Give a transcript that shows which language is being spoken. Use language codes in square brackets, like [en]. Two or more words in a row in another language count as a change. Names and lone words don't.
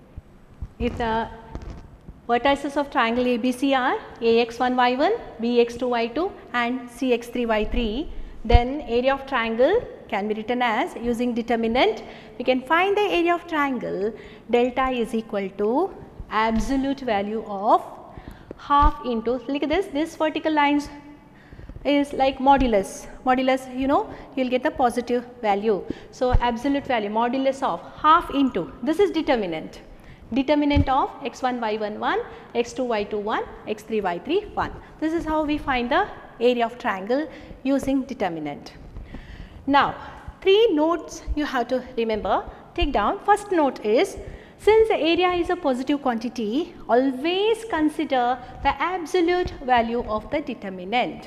[en] If the vertices of triangle ABC are AX1 Y1, BX2 Y2 and CX3 Y3, then area of triangle can be written as, using determinant, we can find the area of triangle delta is equal to absolute value of half into, look at this vertical lines is like modulus, you know, you will get the positive value. So, absolute value modulus of half into, this is determinant of x1 y1 1, x2 y2 1, x3 y3 1. This is how we find the area of triangle using determinant. Now, 3 notes you have to remember, take down. First note is, since the area is a positive quantity, always consider the absolute value of the determinant.